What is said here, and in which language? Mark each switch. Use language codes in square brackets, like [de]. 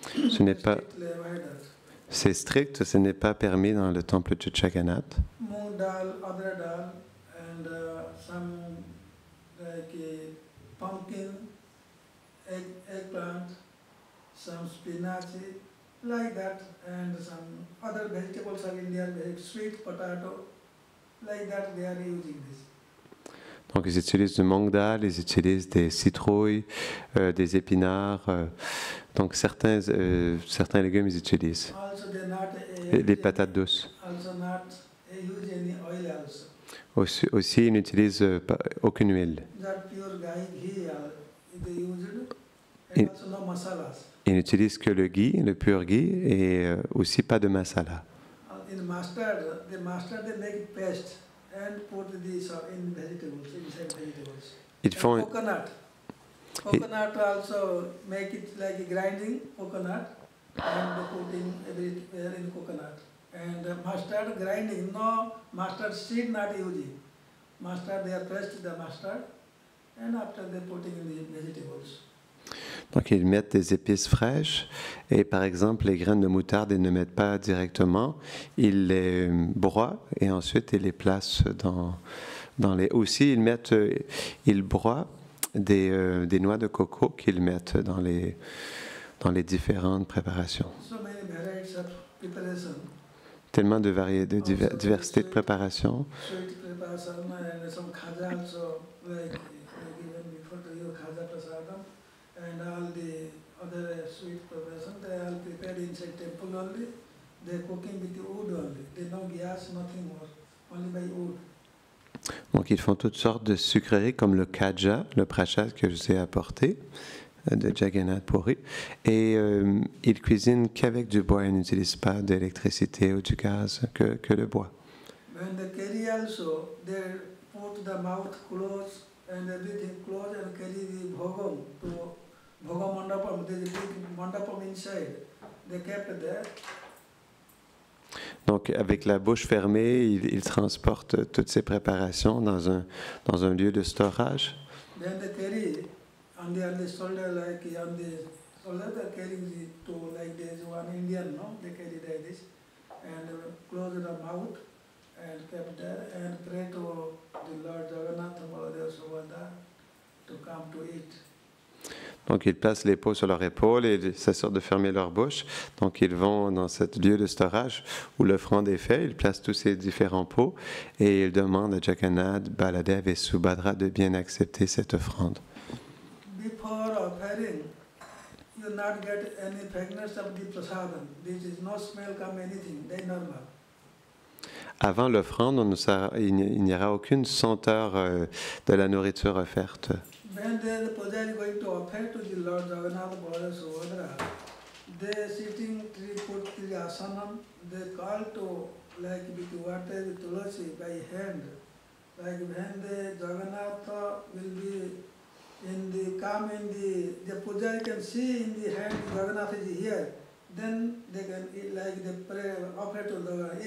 [fr] Ce n'est pas, c'est strict, ce n'est pas permis dans le temple de Jagannath. [en] Moong dal, other dal, and some like pumpkin, eggplant, some spinach, like that, and some other vegetables are in there, sweet potato, like that they are using this. [fr] Donc ils utilisent du moong dal, ils utilisent des citrouilles, des épinards, donc certains légumes ils utilisent. [en] Also they not [fr] les patates douces. [en] Also not use any oil also. [fr] Aussi ils n'utilisent aucune huile. [en] That pure ghee they used, and also no masalas. [fr] Ils n'utilisent que le ghee, le pur ghee, et aussi pas de masala. [en] In mustard, they make paste and put this in vegetables, inside vegetables. [fr] Ils font [en] coconut. Coconut also make it like grinding coconut and putting everywhere in coconut. And mustard grinding, no mustard seed not using. Mustard, they are pressed the mustard and after they putting in the vegetables. [fr] Donc ils mettent des épices fraîches et par exemple les graines de moutarde ils ne mettent pas directement, ils les broient et ensuite ils les placent dans les... Aussi ils broient des noix de coco qu'ils mettent dans les différentes préparations. [en] So many varieties of preparation. [fr] Tellement de diversité de préparation. [en] Sweet preparation and some khaja also like given before to you khaja prasadam. And all the other sweet preparation, they are prepared inside temple only. They are cooking with wood only. They no gas, nothing more, only by wood. [fr] Donc ils font toutes sortes de sucreries comme le kaja, le prasad que je vous ai apporté de Jagannath Puri. Et ils cuisinent qu'avec du bois, ils n'utilisent pas d'électricité ou du gaz, que le bois. [en] When they carry also, they put the mouth close and everything close and carry the bhogam to Bhoga mandapam, there is a big mandapam inside. They kept there. [fr] Donc, avec la bouche fermée, ils transportent toutes ces préparations dans un lieu de storage. [en] Then they carry on the shoulder, like on the shoulder, they carry the two, like there is one Indian, no? They carry like this and close the mouth and kept there and pray to the Lord Jagannath Baladev Subhadra to come to eat. [fr] Donc, ils placent les pots sur leur épaule et s'assurent de fermer leur bouche. Donc, ils vont dans ce lieu de storage où l'offrande est faite. Ils placent tous ces différents pots et ils demandent à Jagannath, Baladev et Subhadra de bien accepter cette offrande. [en] Before offering, you will not get any fragrance of the prasadam. There is no smell, come anything. They normal. [fr] Avant l'offrande, il n'y aura aucune senteur de la nourriture offerte. [en] When the puja is going to offer to the Lord Jagannath Baladev Subhadra, they sitting tree put the asanam, they call to like with water with tulasi by hand. Like when the Jagannath will be in the come in the pujari can see in the hand Jagannath is here, then they can eat like they pray offer to Jagannath.